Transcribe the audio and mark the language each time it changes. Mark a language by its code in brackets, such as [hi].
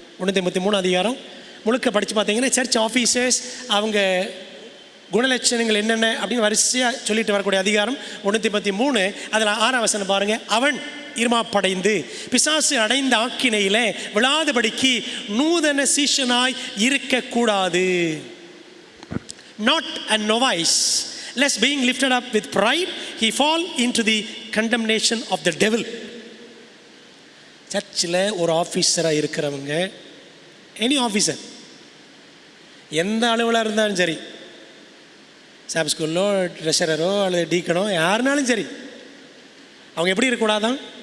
[ta] 1 தீமோத்தேயு 3 அதிகாரம் முழுக்க படித்து பார்த்தீங்கன்னா சர்ச் ஆஃபீஸர்ஸ் அவங்க குணலட்சணங்கள் என்னென்ன அப்படின்னு வரிசையாக சொல்லிட்டு வரக்கூடிய அதிகாரம் 1 தீமோத்தேயு 3. அதில் 6ஆம் வசனம் பாருங்கள். அவன் இருமாப்படைந்து பிசாசு அடைந்த ஆக்கினையிலே விழாதபடிக்கு நூதன சீஷனாய் இருக்கக்கூடாது. [en] Not a novice, lest being lifted up with pride he fall into the condemnation of the devil. [ta] சர்ச்சில் ஒரு ஆஃபீஸராக இருக்கிறவங்க, [en] any officer, [ta] எந்த அளவில் இருந்தாலும் சரி, சாப் ஸ்கூல்லோ ட்ரெஷரரோ அல்லது டீக்கனோ யாருனாலும் சரி, அவங்க எப்படி இருக்கக்கூடாதான்?